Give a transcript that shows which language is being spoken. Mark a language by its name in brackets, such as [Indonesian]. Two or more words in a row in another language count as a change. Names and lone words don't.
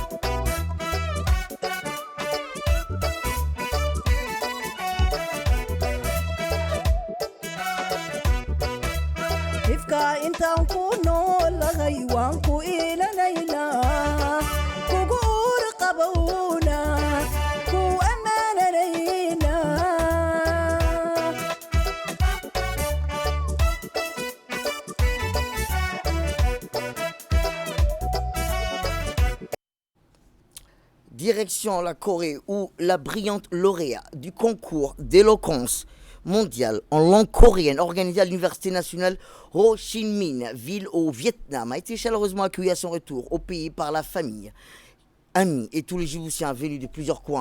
[Somali] ifka intaan ku noolahay waan ku ilanaynaa kugu uur qabowna ku ammaananaynaa [French] Direction la Corée où la brillante lauréat du concours d'éloquence mondiale en langue coréenne organisé à l'Université nationale Ho Chi Minh, ville au Vietnam, a été chaleureusement accueillie à son retour au pays par la famille, amis et tous les Djiboutiens venus de plusieurs coins.